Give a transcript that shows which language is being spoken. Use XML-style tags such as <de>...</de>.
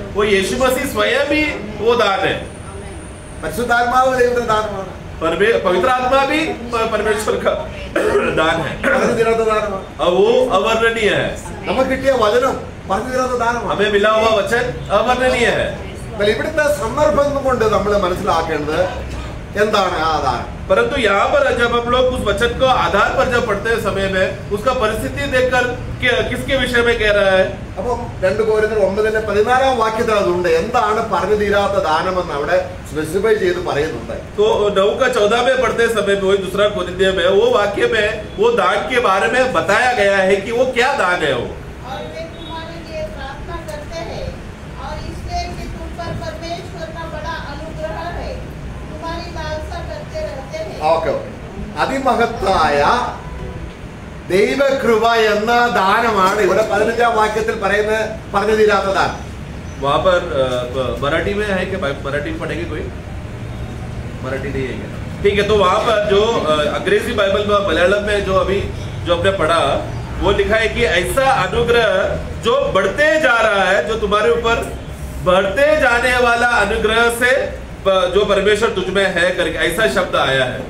<hi>वो यीशु मसीह स्वयं ही वो दान है।</hi> <ml>പരിശുദ്ധാത്മാവ് ദൈവത്തിന്റെ ദാനമാണ്,</ml> <hi>पवित्र आत्मा भी परमेश्वर का दान है,</hi> <ml>പറഞ്ഞു തീരാത്ത ദാനമാണ്.</ml> <hi>वो अवर्णनीय है।</hi> <ml>നമുക്ക് കിട്ടിയ വചനം പറഞ്ഞു തീരാത്ത ദാനമാണ്.</ml> <hi>हमें मिला हुआ वचन अवर्णनीय है।</hi> <ml>ഇവിടുത്തെ സന്ദർഭം കൊണ്ട് നമ്മൾ മനസ്സിലാക്കേണ്ടത് എന്താണ് ആ ദാനം.</ml> <hi>परंतु यहाँ पर जब हम लोग उस वचन को आधार पर जब पढ़ते हैं समय में, उसका परिस्थिति देखकर किसके विषय में कह रहा है?</hi> <ml>അപ്പം 2 കൊരിന്ത്യർ 9:14 വാക്യത്തിൽ അതുണ്ട്, എന്താണ് പറഞ്ഞു തീരാത്ത ദാനമെന്ന് അവിടെ സ്പെസിഫൈ ചെയ്ത് പറയുന്നുണ്ട്.</ml> <hi>तो 9 का 14 में पढ़ते समय में, वही दूसरा कुरिन्थियों में वो वाक्य में वो दान के बारे में बताया गया है कि वो क्या दान है। वो और वे तुम्हारे लिए प्रार्थना करते हैं, और इसलिए कि तुम पर परमेश्वर का बड़ा अनुग्रह है, तुम्हारी लालसा करते रहते हैं।</hi> <ml>ഓക്കെ, അതിമഹത്തായ ദൈവകൃപ എന്ന ദാനമാണ് ഇവിടെ 15 വാക്യത്തിൽ പറയുന്നത്, പറഞ്ഞു തീരാത്ത ദാനം.</ml> <hi>वहाँ पर मराठी में है कि मराठी में पढ़ेंगे? कोई मराठी नहीं है क्या? ठीक है, तो वहाँ पर जो अंग्रेजी बाइबल में, मलयालम में जो अभी जो हमने पढ़ा, वो लिखा है कि ऐसा अनुग्रह जो बढ़ते जा रहा है, जो तुम्हारे ऊपर बढ़ते जाने वाला अनुग्रह से जो परमेश्वर तुझ में है करके ऐसा शब्द आया है।</hi>